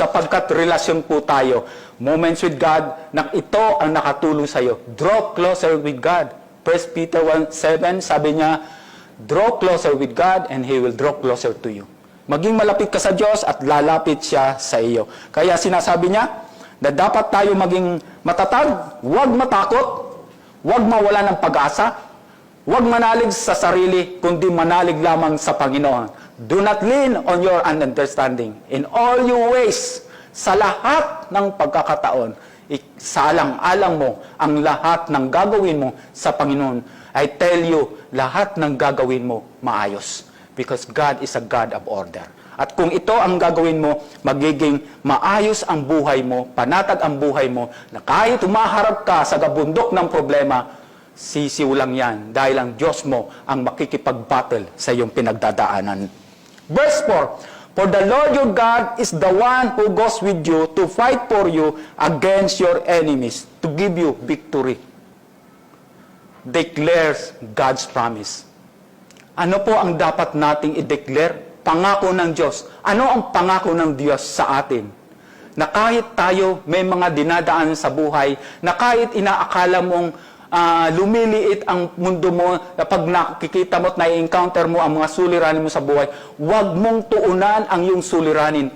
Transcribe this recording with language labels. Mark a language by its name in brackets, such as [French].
[Filipino] Sapagkat relasyon po tayo. Moments with God, ito ang nakatulong sa iyo. [English] Draw closer with God. 1 Peter 1:7, [Filipino] sabi niya, [English] draw closer with God and He will draw closer to you. [Filipino] Maging malapit ka sa Diyos at lalapit siya sa iyo. Kaya sinasabi niya na dapat tayo maging matatag, huwag matakot, huwag mawala ng pag-asa, huwag manalig sa sarili, kundi manalig lamang sa Panginoon. [English] Do not lean on your understanding. In all your ways, [Filipino] sa lahat ng pagkakataon, isalang-alang mo ang lahat ng gagawin mo sa Panginoon. [English] I tell you, [Filipino] lahat ng gagawin mo maayos. [English] Because God is a God of order. [Filipino] At kung ito ang gagawin mo, magiging maayos ang buhay mo, panatag ang buhay mo, na kahit humaharap ka sa gabundok ng problema, sisiw lang yan dahil ang Diyos mo ang makikipag-battle sa iyong pinagdadaanan. [English] Verse 4, For the Lord your God is the one who goes with you to fight for you against your enemies, to give you victory. Declares God's promise. [Filipino] Ano po ang dapat nating i-declare? Pangako ng Diyos. Ano ang pangako ng Diyos sa atin? Na kahit tayo may mga dinadaan sa buhay, na kahit inaakala mong lumiliit ang mundo mo, pag nakikita mo at na-encounter mo ang mga suliranin mo sa buhay, huwag mong tuunan ang iyong suliranin.